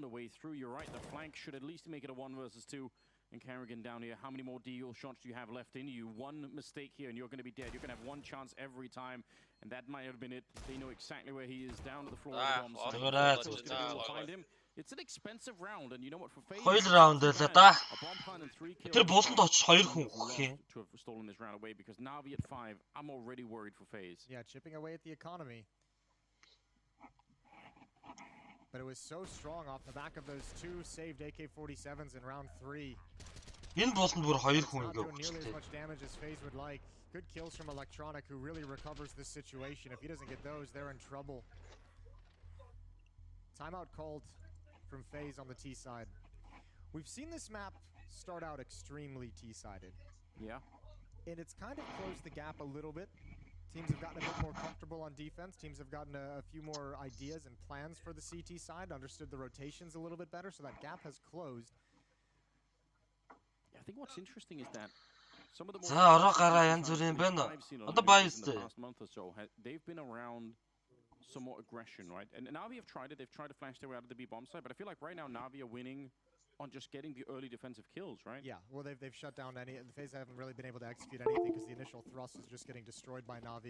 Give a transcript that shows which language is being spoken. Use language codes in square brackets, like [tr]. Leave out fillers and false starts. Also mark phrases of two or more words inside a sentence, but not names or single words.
[en] The flank should at least make it a 1 versus 2. And Kerrigan down here, how many more deal shots do you have left in you? One mistake here and you're going to be dead. You're going to have one chance every time. And that might have been it. They know exactly where he is, down to the floor of the bomb. Find him. It's an expensive round, and you know what, for FaZe, [mn] 2 раунд байлаа да. [en] a bomb plant and 3 kills. [mn] Тэр бусанд очиж 2 хүн өгөх юм. [en] To have stolen this round away because Na'Vi at 5, I'm already worried for FaZe. Yeah, chipping away at the economy. But it was so strong off the back of those 2 saved AK-47s in round 3. [mn] Энэ бусанд бүр 2 хүн ингээ [en] Not doing nearly as [mn] өгчихлээ. [en] much damage as FaZe would like. Good kills from Electronic, who really recovers this situation. If he doesn't get those, they're in trouble. Timeout called from FaZe on the T side. We've seen this map start out extremely T-sided. Yeah. And it's kind of closed the gap a little bit. Teams have gotten a bit more comfortable on defense. Teams have gotten a few more ideas and plans for the CT side, understood the rotations a little bit better, so that gap has closed. Yeah, I think what's interesting is that some of the [mn] За ороо гараа янз бүрийн байна. Одоо баястай. [en] They've been around some more aggression, right? And Na'Vi have tried it. They've tried to flash their way out of the B bomb side, but I feel like right now Na'Vi are winning on just getting the early defensive kills, right? Yeah, well, they've shut down any. The FaZe haven't really been able to execute anything because the initial thrust is just getting destroyed by Na'Vi.